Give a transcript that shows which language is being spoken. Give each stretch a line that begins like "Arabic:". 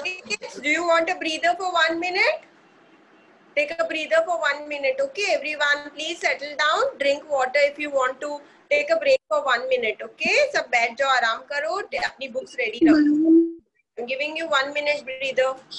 English: Kids, do you want a breather for 1 minute? Take a breather for 1 minute, okay? Everyone, please settle down. Drink water if you want to take a break for 1 minute, okay?
Hindi: सब बैठ जाओ, आराम करो, अपनी books ready रखो.
English: I'm giving you 1 minute breather.